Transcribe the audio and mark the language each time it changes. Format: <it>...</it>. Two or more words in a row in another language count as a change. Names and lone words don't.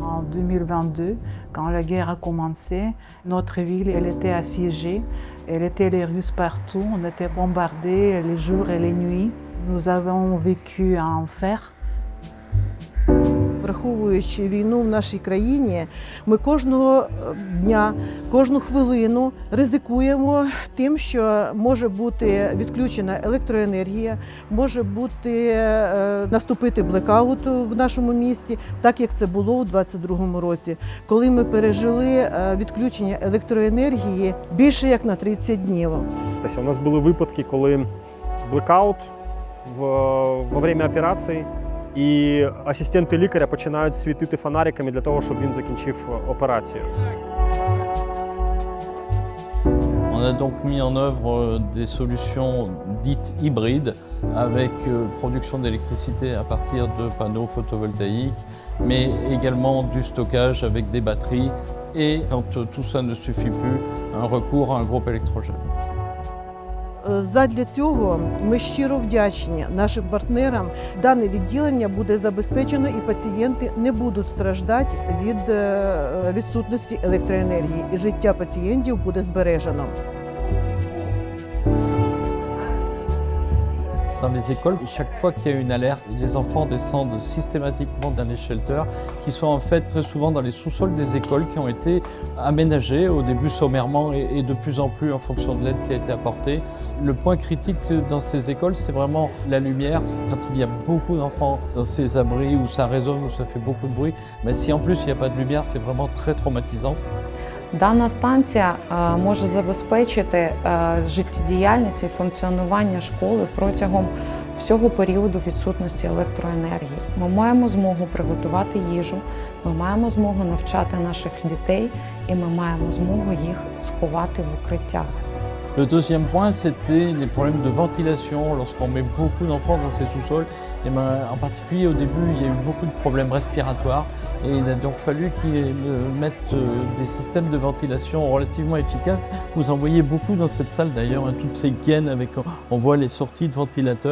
<fr>2022, quand la guerre a commencé, notre ville elle était assiégée, elle était les Russes partout, on était bombardés les jours et les nuits. Nous avons vécu un enfer.</fr> <uk>Враховуючи війну в нашій країні, ми кожного дня, кожну хвилину ризикуємо тим, що може бути відключена електроенергія, може бути наступити блекаут в нашому місті, так як це було у 2022 році, коли ми пережили відключення електроенергії більше як на 30 днів. У нас були випадки, коли блекаут</uk> <ru>во время</ru> <uk>операції, і асистенти лікаря починають світити фонариками для того, щоб він закінчив операцію.</uk> <fr>On a donc mis en œuvre des solutions dites hybrides avec production d'électricité à partir de panneaux photovoltaïques, mais également du stockage avec des batteries et, quand tout ça ne suffit plus, un recours à un groupe électrogène.</fr> <uk>Задля цього ми щиро вдячні нашим партнерам. Дане відділення буде забезпечено і пацієнти не будуть страждати від відсутності електроенергії. І життя пацієнтів буде збережено.</uk> <fr>Dans les écoles, chaque fois qu'il y a une alerte, les enfants descendent systématiquement dans les shelters qui sont en fait très souvent dans les sous-sols des écoles qui ont été aménagés au début sommairement et de plus en plus en fonction de l'aide qui a été apportée. Le point critique dans ces écoles, c'est vraiment la lumière. Quand il y a beaucoup d'enfants dans ces abris où ça résonne, où ça fait beaucoup de bruit, mais si en plus il n'y a pas de lumière, c'est vraiment très traumatisant.</fr> <uk>Дана станція може забезпечити життєдіяльність і функціонування школи протягом всього періоду відсутності електроенергії. Ми маємо змогу приготувати їжу, ми маємо змогу навчати наших дітей і ми маємо змогу їх сховати в укриттях.</uk> <fr>Le deuxième point, c'était les problèmes de ventilation lorsqu'on met beaucoup d'enfants dans ces sous-sols. Et en particulier au début, il y a eu beaucoup de problèmes respiratoires et il a donc fallu qu'ils mettent des systèmes de ventilation relativement efficaces. Vous en voyez beaucoup dans cette salle d'ailleurs, toutes ces gaines avec, on voit les sorties de ventilateurs.</fr>